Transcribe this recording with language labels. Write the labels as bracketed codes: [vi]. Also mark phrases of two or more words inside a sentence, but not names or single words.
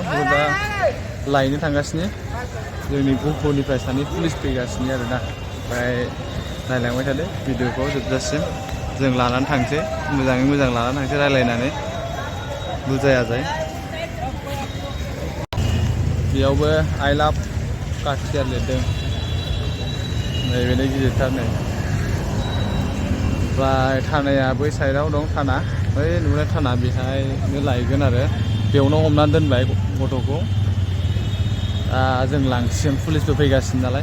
[brx] दा लायनो थांगासिनो। जोंनि गहपुरनिफ्राय सानै पुलिस फैगासिनो आरोना। ओमफ्राय नायलांबाय थादो भिडिअखौ जोबजासिम। जों लानानै थांसै मोजाङै मोजां लानानै थांसै रायलायनानै बुजायाजाय। बेयावबो [en] I love katihar [brx] लिरदों। नैबेनो गिदिरथार नै। ओमफ्राय थानाया बै साइडआव दं थाना। बै नुनाय थाना बेहायनो लायगोन आरो बेयावनो हमनानै दोनबाय गथ'खौ। दा जों लांसिगोन पुलिसबो फैगासिनो नालाय।